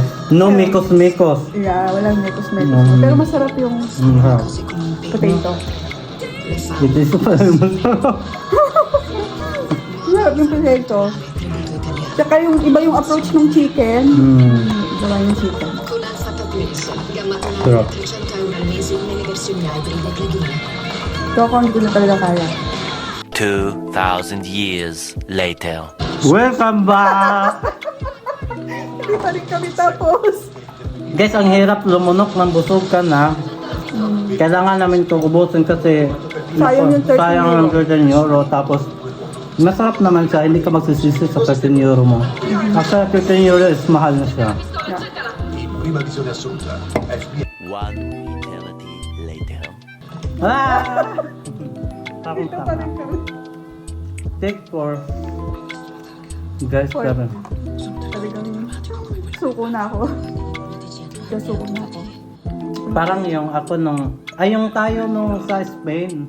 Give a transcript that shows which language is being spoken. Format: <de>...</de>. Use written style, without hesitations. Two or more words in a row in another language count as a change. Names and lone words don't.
<tl>No mikos-mikos. Yeah, walang mekos-mekos. Mm. Pero masarap yung potato. Ito is pala masarap. Masarap yung potato. Tsaka yung iba yung approach ng chicken. Iba yung chicken.</tl> <it>Con Alfa Plus, gamma</it> <tl>Sarap.</tl> <it>tonale 300 euro al mese nelle versioni ibride e plug-in.</it> <tl>So ako hindi ko na talaga kaya.</tl> <en>2,000 years later. Welcome back!</en> <tl>Hindi pa rin kami tapos. Guys, ang hirap lumunok ng busog ka na. Kailangan namin itong ubusin kasi Sayang yung 13 sayang yung 13 euro. Tapos masarap naman siya, hindi ka magsisisi sa 13 euro mo. After 13 euro is mahal na siya. Yeah.</tl> <en>One eternity later.</en> <tl>Ah! Takot Dito pa rin kami.</tl> <en>Take 4. Guys, Four. seven.</en> <tl>Talagang suko na ako. Suko na ako. Parang yung ako nung... Ay, yung tayo nung sa Spain.</tl>